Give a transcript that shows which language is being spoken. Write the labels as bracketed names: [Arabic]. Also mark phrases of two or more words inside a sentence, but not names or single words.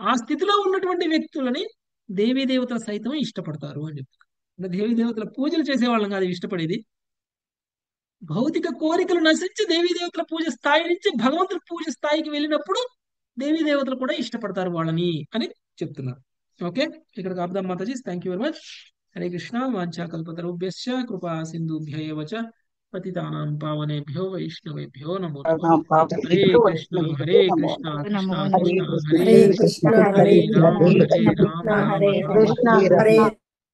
[Telugu] ఆ స్థితిలో ఉన్నటువంటి వ్యక్తులని దేవీ దేవతల సైతం ఇష్టపడతారు అని చెప్తారు. అంటే దేవీ దేవతల పూజలు చేసే వాళ్ళని కాదు ఇష్టపడేది, భౌతిక కోరికలు నశించి దేవీ దేవతల పూజ స్థాయి నుంచి భగవంతుడి పూజ స్థాయికి వెళ్ళినప్పుడు దేవీ దేవతలు కూడా ఇష్టపడతారు వాళ్ళని అని చెప్తున్నారు. ఓకే, ఇక్కడికి ఆపుదాం మాతాజీ. [English] thank you very much. [Sanskrit] హరే కృష్ణ. వాంఛాకల్పతరుభ్యశ్చ కృపా సింధుభ్య ఏవ చ పతితానాం పావనేభ్యో వైష్ణవేభ్యో నమో నమః. హరే కృష్ణ హరే కృష్ణ కృష్ణ కృష్ణ హరే హరే హరే కృష్ణ హరే హరే రామ కృష్ణ హరే రామ హరే రామ రామ